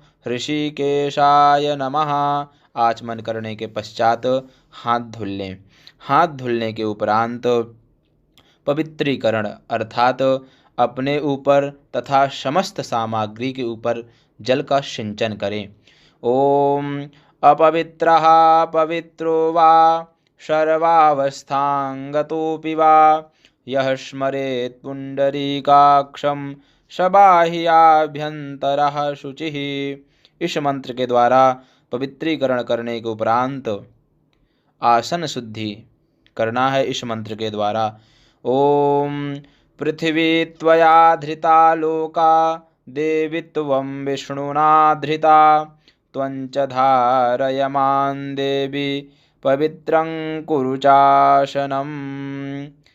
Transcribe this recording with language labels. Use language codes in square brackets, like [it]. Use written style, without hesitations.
[sa] ऋषिकेशाय नमः। [hi] आचमन करने के पश्चात हाथ धुल लें। हाथ धुलने के उपरांत पवित्रीकरण अर्थात अपने ऊपर तथा समस्त सामग्री के ऊपर जल का सिंचन करें। [sa] ओम अपवित्रः पवित्रो वा सर्वावस्थांगतोऽपि वा यः स्मरेत् पुंडरीकाक्षं सबाह्याभ्यंतरः शुचिः। [hi] इस मंत्र के द्वारा पवित्रीकरण करने के उपरांत आसन शुद्धि करना है। इस मंत्र के द्वारा [sa] ओम पृथिवी त्वया धृता लोका देवी त्वं विष्णुना धृता त्वञ्च धारयमान् देवी पवित्रं कुरु चासनम्।